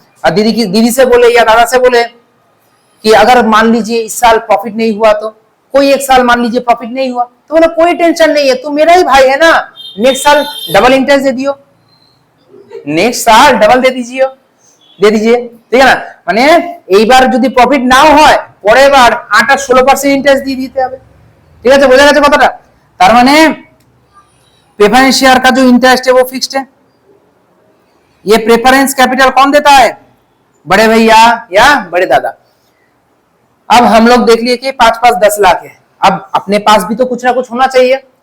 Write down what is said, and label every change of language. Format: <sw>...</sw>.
<hi>और दीदी से बोले या दादा से बोले कि अगर मान लीजिए इस साल प्रॉफिट नहीं हुआ, तो कोई एक साल मान लीजिए प्रॉफिट नहीं हुआ, तो बोला कोई टेंशन नहीं है, तू मेरा ही भाई है ना, नेक्स्ट साल डबल इंटरेस्ट दे दियो, नेक्स्ट साल डबल दे दीजिए, ठीक है ना।</hi> <bn>মানে এইবার যদি প্রফিট নাও হয় পরের বার 8 আর 16% ইন্টারেস্ট দিয়ে দিতে হবে। ঠিক আছে, বোঝা গেছে কথাটা? তার মানে</bn> <hi>प्रेफरेंस शेयर का जो इंटरेस्ट है वो फिक्स्ड है। ये प्रेफरेंस कैपिटल कौन देता है? बड़े भैया या बड़े दादा। अब हम लोग देख लिए कि 5-5 10 लाख है। अब अपने पास भी तो कुछ ना कुछ होना चाहिए।</hi>